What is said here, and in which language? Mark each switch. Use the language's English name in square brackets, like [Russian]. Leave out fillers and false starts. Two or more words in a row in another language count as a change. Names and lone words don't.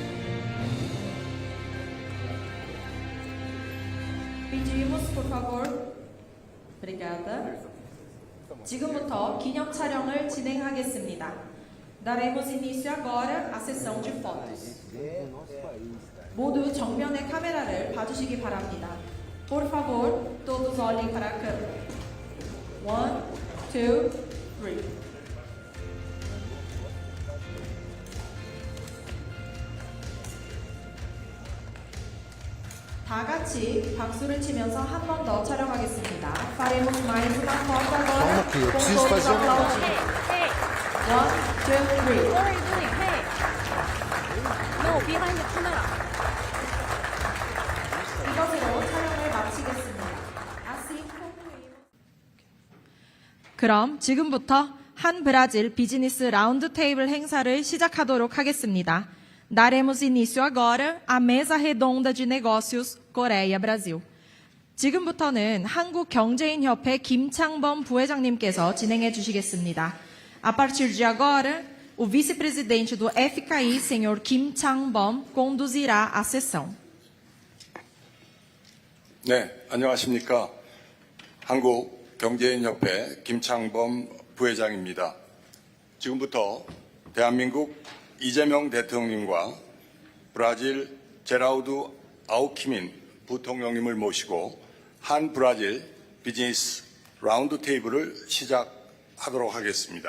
[Portuguese] Pedimos, por favor, Obrigada. [Korean] 지금부터 기념 촬영을 진행하겠습니다. [Portuguese] Daremos início agora à sessão de fotos. [Korean] 모두 정면의 카메라를 봐주시기 바랍니다. [Portuguese] Por favor, todos olhem para a câmera. [Korean] 1, 2, 3. 다 같이 박수를 치면서 한 번 더 촬영하겠습니다. [Portuguese] Faremos mais uma foto agora com todos aplaudindo. [English] Hey, 1, 2, 3. what are you doing? Hey. No, behind the camera. [Korean] 이것으로 촬영을 마치겠습니다. [Portuguese] Assim concluímos. [Korean] 그럼 지금부터 한 브라질 비즈니스 라운드 테이블 행사를 시작하도록 하겠습니다. [Portuguese] Daremos início agora à mesa redonda de negócios Coreia-Brasil. [Korean] 지금부터는 한국경제인협회 김창범 부회장님께서 진행해 주시겠습니다. [Portuguese] A partir de agora, o vice-presidente do FKI, senhor Kim Chang-bom, conduzirá a sessão. [Korean] 네, 안녕하십니까. 한국경제인협회 김창범 부회장입니다. 지금부터 대한민국 이재명 대통령과 브라질 제라우드 아우키민 부통령님을 모시고 한 브라질 비즈니스 라운드 테이블을 시작하도록 하겠습니다.